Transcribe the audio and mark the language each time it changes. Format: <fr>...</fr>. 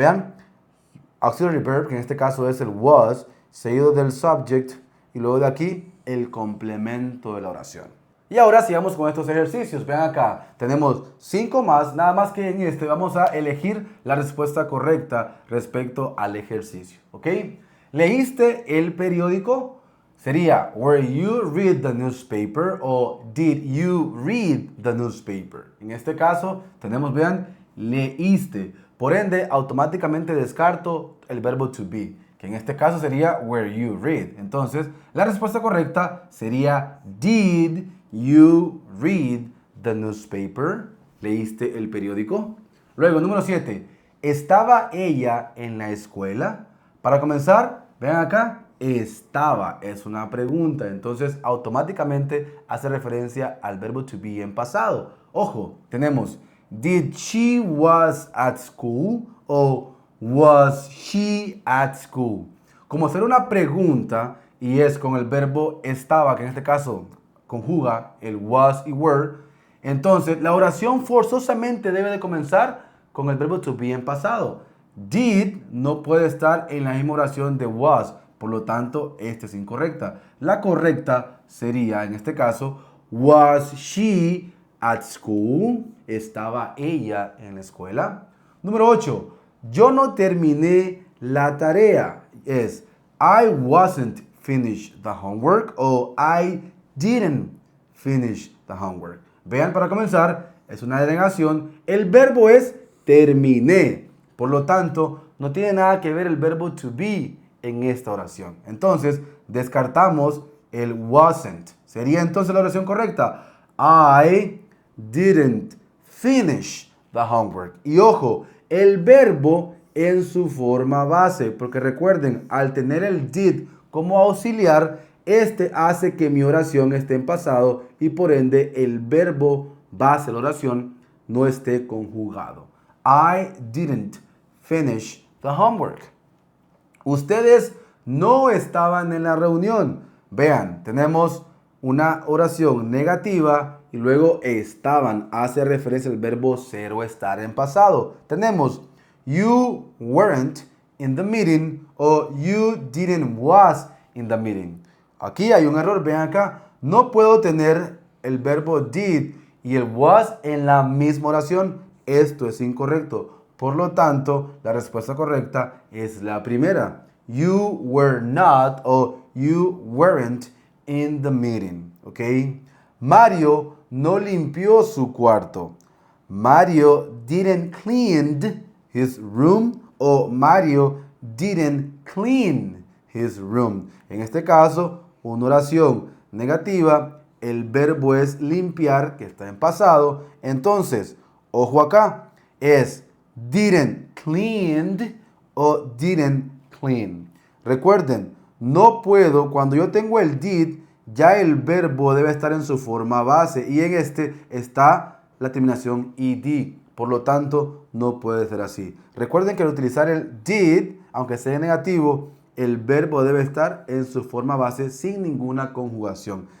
<es>Vean, auxiliary verb, que en este caso es el was, seguido del subject y luego de aquí el complemento de la oración. Y ahora sigamos con estos ejercicios. Vean acá, tenemos 5 más, nada más que en este vamos a elegir la respuesta correcta respecto al ejercicio. ¿Ok? ¿Leíste el periódico? Sería,</es> <en>were you read the newspaper o did you read the newspaper?</en> <es>En este caso tenemos, vean, leíste. Por ende, automáticamente descarto el verbo to be, que en este caso sería were you read. Entonces, la respuesta correcta sería</es> <en>did you read the newspaper?</en> <es>¿Leíste el periódico? Luego, número 7. ¿Estaba ella en la escuela? Para comenzar, vean acá, estaba, es una pregunta, entonces automáticamente hace referencia al verbo to be en pasado. Ojo, tenemos</es> <en>did she was at school o was she at school.</en> <es>Como hacer una pregunta y es con el verbo estaba, que en este caso conjuga el was y were, entonces la oración forzosamente debe de comenzar con el verbo to be en pasado. Did no puede estar en la misma oración de was, por lo tanto, esta es incorrecta. La correcta sería, en este caso,</es> <en>was she at school?</en> <es>¿Estaba ella en la escuela? Número 8. Yo no terminé la tarea. Es</es> <en>I wasn't finished the homework o I didn't finish the homework.</en> <es>Vean, para comenzar, es una denegación. El verbo es terminé. Por lo tanto, no tiene nada que ver el verbo to be en esta oración. Entonces, descartamos el wasn't. Sería entonces la oración correcta.</es> <en>I didn't finish the homework.</en> <es>Y ojo, el verbo en su forma base, porque recuerden, al tener el did como auxiliar, este hace que mi oración esté en pasado y por ende el verbo base de la oración no esté conjugado.</es> <en>I didn't finish the homework.</en> <es>Ustedes no estaban en la reunión. Vean, tenemos una oración negativa y luego estaban. Hace referencia al verbo ser o estar en pasado. Tenemos</es> <en>you weren't in the meeting o you didn't was in the meeting.</en> <es>Aquí hay un error. Vean acá. No puedo tener el verbo did y el was en la misma oración. Esto es incorrecto. Por lo tanto, la respuesta correcta es la primera.</es> <en>You were not o you weren't in the meeting. ¿Ok?</en> <es>Mario no limpió su cuarto.</es> <en>Mario didn't clean his room o Mario didn't clean his room.</en> <es>En este caso, una oración negativa, el verbo es limpiar, que está en pasado. Entonces, ojo acá, es</es> <en>didn't cleaned o didn't clean.</en> <es>Recuerden, no puedo, cuando yo tengo el did, ya el verbo debe estar en su forma base y en este está la terminación ed. Por lo tanto, no puede ser así. Recuerden que al utilizar el did, aunque sea negativo, el verbo debe estar en su forma base sin ninguna conjugación.</es>